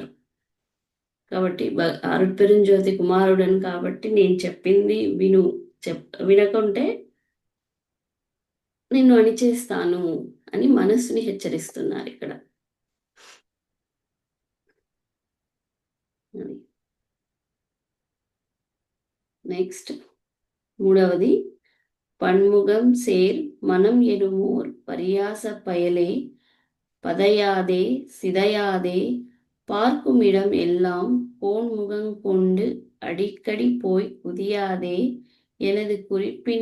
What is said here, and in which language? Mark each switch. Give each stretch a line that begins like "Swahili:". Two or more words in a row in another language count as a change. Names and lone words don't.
Telugu: కాబట్టి అరుట్పెరుంజ్యోతి కుమారుడని కాబట్టి నేను చెప్పింది విను, వినకుంటే నిన్ను అణిచేస్తాను అని మనస్సుని హెచ్చరిస్తున్నారు ఇక్కడ. నెక్స్ట్ మూడవది,
Tamil: பன்முகம் சேர் மனம் எனுமோர் பரியாச பயலே பதையாதே சிதையாதே பார்க்குமிடம் எல்லாம் போன்முகங் கொண்டு அடிக்கடி போய் குதியாதே எனது குறிப்பின்